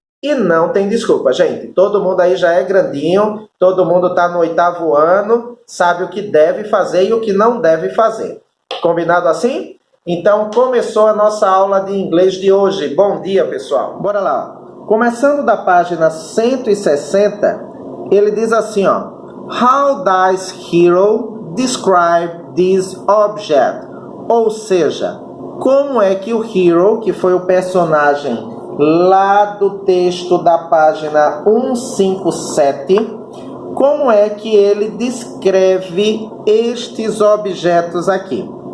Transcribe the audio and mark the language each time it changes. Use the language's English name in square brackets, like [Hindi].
[Portuguese] E não tem desculpa, gente. Todo mundo aí já é grandinho, todo mundo está no oitavo ano, sabe o que deve fazer e o que não deve fazer. Combinado assim? Então, começou a nossa aula de inglês de hoje. Bom dia, pessoal. Bora lá. Começando da página 160, ele diz assim, ó. [English] How does Hero describe this object? [Portuguese] Ou seja, como é que o Hero, que foi o personagem lá do texto da página 157, como é que ele descreve estes objetos aqui?